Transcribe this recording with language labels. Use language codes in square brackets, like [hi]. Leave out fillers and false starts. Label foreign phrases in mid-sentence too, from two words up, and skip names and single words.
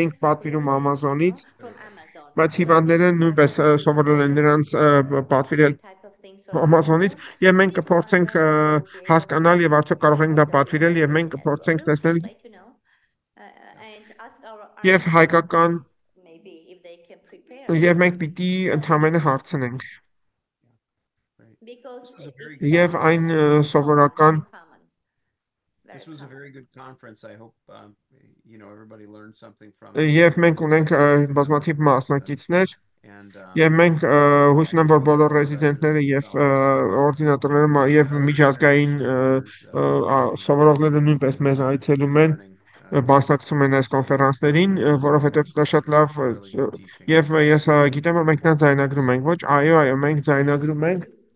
[hy] էինք պատվիրում Amazon-ից բայց հիվանդները նույնպես սովորել են նրանց պատվիրել Amazon-ից եւ մենք կփորձենք հասկանալ եւ արդյոք կարող ենք դա պատվիրել եւ մենք կփորձենք տեսնել եւ հայկական եւ մենք պիտի ընդհանրապես հարցնենք եւ այն սովորական [en] This was a very good conference. I hope everybody learned something from [hy] Եվ մենք ունենք բազմաթիվ մասնակիցներ եւ մենք հույս ունեմ որ բոլոր ռեզիդենտները եւ օրդինատորները եւ միջազգային սովորողները նույնպես մեզ այցելում են մասնակցում են այս կոնֆերանսներին, որովհետեւ դա շատ լավ եւ ես գիտեմ որ մենք նա ձայնագրում ենք, ոչ, այո, մենք ձայնագրում ենք